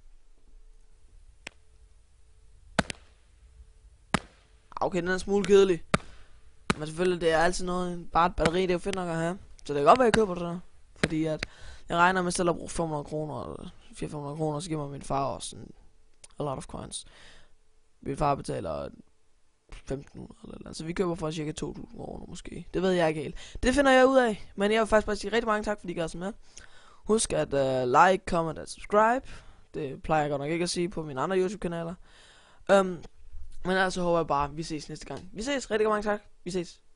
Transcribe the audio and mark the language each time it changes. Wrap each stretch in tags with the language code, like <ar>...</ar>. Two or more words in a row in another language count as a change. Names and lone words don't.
<da>Okay, den er en smule kedelig. Men selvfølgelig, det er altid noget, bare et batteri, det er jo fedt nok at have. Så det kan godt være, at jeg køber det der. Fordi at jeg regner med selv at bruge 500 kroner, eller 400 kroner, så giver mig min far også sådan</da> <en>a lot of coins.</en> <da>Min far betaler 1500 eller noget. Så vi køber for cirka 2000 kroner måske. Det ved jeg ikke helt. Det finder jeg ud af. Men jeg vil faktisk bare sige rigtig mange tak, fordi I gad så med. Husk at like, comment og subscribe. Det plejer jeg godt nok ikke at sige på mine andre YouTube-kanaler. Men altså håber jeg bare, vi ses næste gang. Vi ses. Rigtig mange tak. Vi ses.</da>